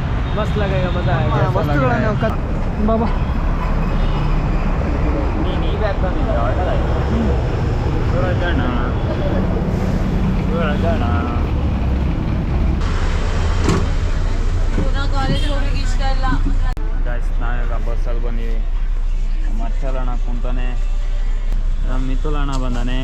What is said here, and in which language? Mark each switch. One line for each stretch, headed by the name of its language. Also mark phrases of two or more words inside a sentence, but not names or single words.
Hindi: मस्त लगेगा, मजा आएगा. बाबा नहीं बैग का
Kannada: ಕಾಲೇಜ್ ಹೋಗ್ಲಿಕ್ಕೆ ಇಷ್ಟ ಇಲ್ಲ. ಗಾಯ್ಸ್ ನಾವೀಗ ಬಸ್ಸಲ್ಲಿ ಬಂದೀವಿ. ಮರ್ಷಲ್ ಅಣ್ಣ ಕುಂತಾನೆ, ನಮ್ಮ ಮಿಥುಲ್ ಅಣ್ಣ ಬಂದಾನೆ.